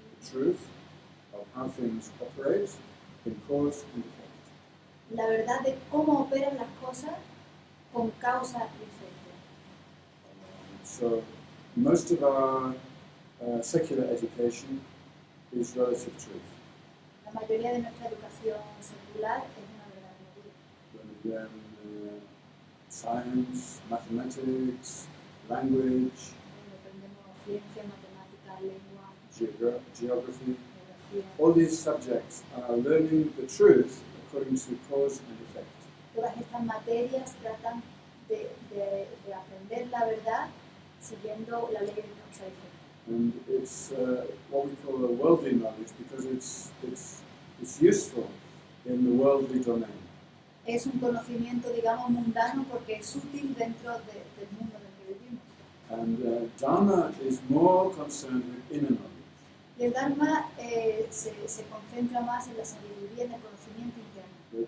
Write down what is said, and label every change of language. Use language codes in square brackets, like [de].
[en] Truth of how things operate in cause and effect. [es] la verdad de cómo operan las cosas con causa y efecto. [en] So most of our secular education is relative truth. [es] La mayoría de nuestra educación secular es una verdad relativa. [en] When we learn science, mathematics, language, [es] Aprendemos ciencia, matemática, lengua, [en] geography, [es] geografía. [en] all these subjects are learning the truth according to cause and effect. [es] Todas estas materias tratan de aprender la verdad siguiendo la ley de causa y efecto. [en] And it's what we call a worldly knowledge because it's useful in the worldly domain. [es] Es un conocimiento, digamos, mundano porque es útil dentro del mundo en el que vivimos. [en] And Dharma is more concerned with inner knowledge. [es] Y el Dharma se concentra más en la sabiduría, en el conocimiento interno.